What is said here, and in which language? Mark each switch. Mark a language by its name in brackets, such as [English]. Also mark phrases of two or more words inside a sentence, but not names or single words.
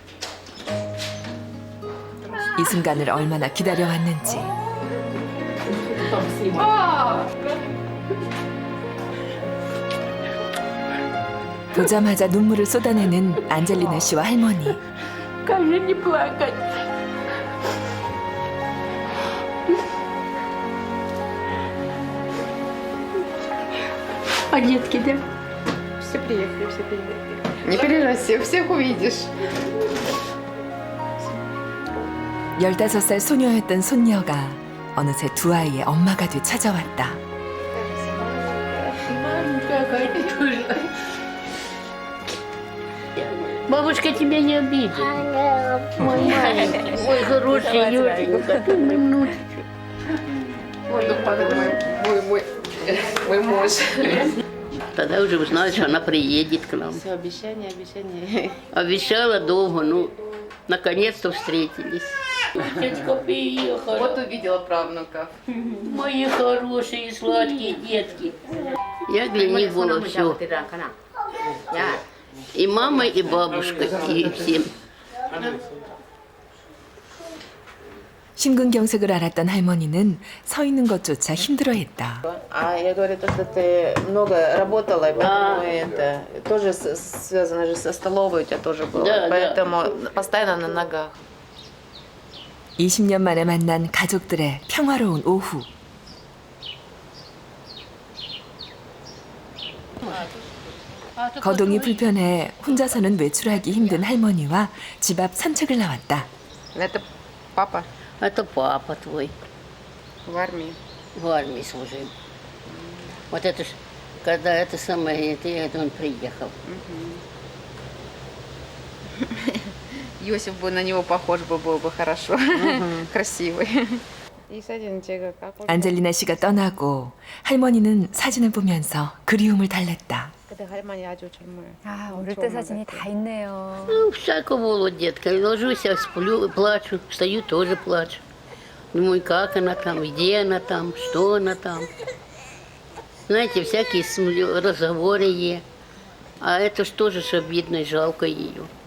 [Korean] 이 순간을 얼마나 기다려왔는지. 보자마자 눈물을 쏟아내는 안젤리나 씨와 할머니. [Russian] А детки, да? Все приехали, все приехали. Не переживай, всех увидишь. [Korean] 15살 소녀였던 손녀가 어느새 두 아이의 엄마가 돼 찾아왔다. [Russian] Какая ты тоже. Бабушка тебя не обидит. Мой маленький, мой хороший Юрчик, ты мой внучек. Мой муж. Тогда уже узнала, что она приедет к нам. Все, обещание. Обещала долго, ну, наконец-то встретились. Тетка приехала. Вот увидела правнуков. Мои хорошие, сладкие детки. Я для них было все. И мама, и бабушка, и всем. [Korean] 심근경색을 앓았던 할머니는 서 있는 것조차 힘들어했다. [Russian] А я говорю, то, что ты много работала, и поэтому это тоже связано же со столовой у тебя тоже было. Да, Поэтому постоянно на ногах. [Korean] 20년 만에 만난 가족들의 평화로운 오후. 거동이 불편해 혼자서는 외출하기 힘든 할머니와 집 앞 산책을 나왔다. [Russian] Это папа Это папа твой. в армии. В армии служил. Вот это ж, когда это самое, это он приехал. Иосиф бы на него похож был бы хорошо. Красивый. [Korean] 이 사진 제가 갖고 안젤리나 씨가 떠나고 할머니는 사진을 보면서 그리움을 달랬다. 그때 할머니 아주 정말 아, 어릴 때 사진이 다 있네요. [Russian] Ну, всяко было, детка. Ложусь, я сплю, плачу. Встаю, тоже плачу. Думаю, как она там, где она там, что она там. Знаете, всякие разговоры ей. А это ж тоже ж обидно и жалко ее.